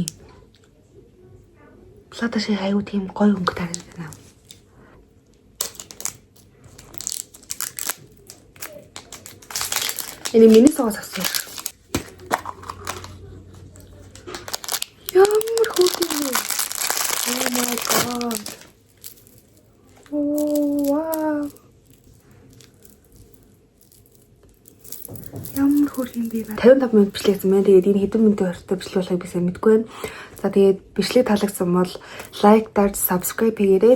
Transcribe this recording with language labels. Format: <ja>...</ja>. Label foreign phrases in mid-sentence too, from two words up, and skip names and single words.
<mn>Fluttershy айгуу тийм гоё өнгө тараад байна. Энэ миний согоос авсан. Ямар хөөрхөн.</mn> <en>Oh my god. Oh wow.</en> <mn>Ямар хөөрхөн би байна. 55 минут бичлэгсэн байна. Тэгээд энэ хэдэн минутын ортой бичлэг болохыг би сайн мэдгүй байна. За тэгээд бичлэг таалагдсан бол лайк, дарж, subscribe хийгээрэй.</mn>